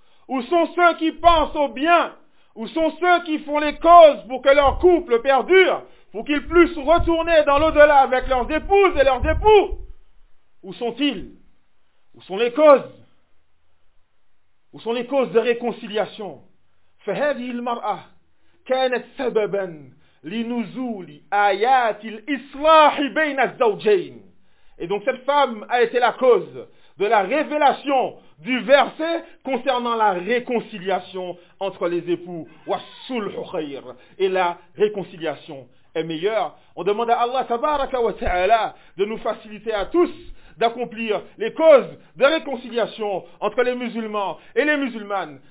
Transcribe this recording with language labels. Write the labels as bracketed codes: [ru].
[fr] Où sont ceux qui pensent au bien? Où sont ceux qui font les causes pour que leur couple perdure, pour qu'ils puissent retourner dans l'au-delà avec leurs épouses et leurs époux? Où sont-ils? Où sont les causes? Où sont les causes de réconciliation? [ar] فهذه المرأة كانت سببا لنزول آيات الإصلاح بين الزوجين. [fr] Et donc cette femme a été la cause de la révélation du verset concernant la réconciliation entre les époux. [ar] والصلح خير. [fr] Et la réconciliation est meilleure. On demande à Allah tabaraka wa ta'ala de nous faciliter à tous d'accomplir les causes de réconciliation entre les musulmans et les musulmanes.